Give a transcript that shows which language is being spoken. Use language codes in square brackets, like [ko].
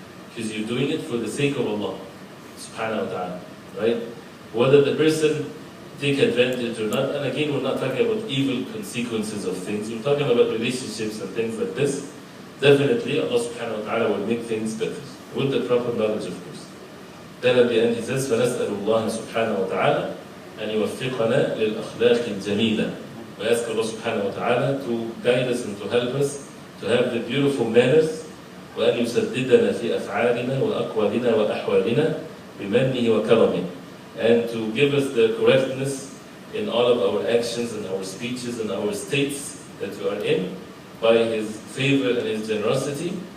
[en] Because you're doing it for the sake of Allah subhanahu wa ta'ala. Right? Whether the person take advantage or not, and again we're not talking about evil consequences of things, we're talking about relationships and things like this. Definitely Allah subhanahu wa ta'ala will make things better, with the proper knowledge of course. Then at the end he says, [ar] فَنَسْأَلُ اللَّهَ سُبْحَانَهُ وَتَعَالَى أَنْ يُوَفِّقَنَا لِلْأَخْلَاقِ الْجَمِيلَةِ. [en] We ask Allah subhanahu wa ta'ala to guide us and to help us to have the beautiful manners, [ar] وَأَنْ يُسَدِّدَنَا فِي أَفْعَالِنَا وَأَقْوَالِنَا وَأَحْوَالِنَا بِمَنِّهِ وَكَرَمِهِ. [en] And to give us the correctness in all of our actions and our speeches and our states that we are in by His favor and His generosity.